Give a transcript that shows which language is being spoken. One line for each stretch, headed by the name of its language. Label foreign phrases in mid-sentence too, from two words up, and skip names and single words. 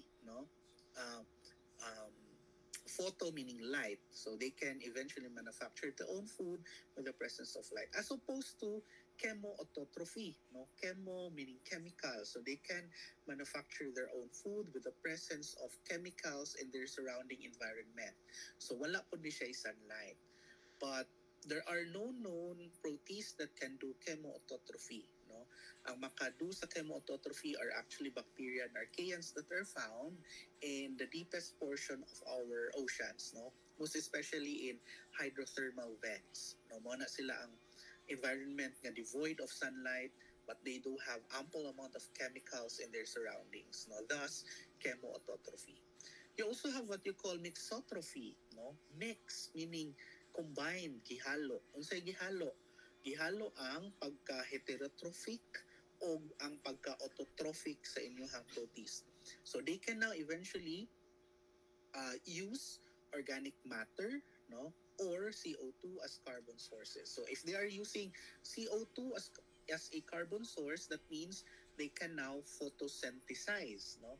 English: No, uh, um, photo meaning light, so they can eventually manufacture their own food with the presence of light, as opposed to chemoautotrophy. No, chemo meaning chemical, so they can manufacture their own food with the presence of chemicals in their surrounding environment.
Cebuano: So wala po di siya sunlight.
English: But there are no known proteins that can do chemoautotrophy. No?
Cebuano: Ang makadu sa
English: chemoautotrophy are actually bacteria and archaeans that are found in the deepest portion of our oceans. No? Most especially in hydrothermal vents. No?
Cebuano: Muna sila ang
English: environment nga devoid of sunlight, but they do have ample amount of chemicals in their surroundings. No? Thus, chemoautotrophy. You also have what you call mixotrophy. No? Mix meaning combined,
Cebuano: gihalo. Unsay gihalo? Gihalo ang pagka-heterotrophic o ang pagka-autotrophic sa inyong proteins.
English: So they can now eventually use organic matter, no, or CO2 as carbon sources. So if they are using CO2 as a carbon source, that means they can now photosynthesize, no.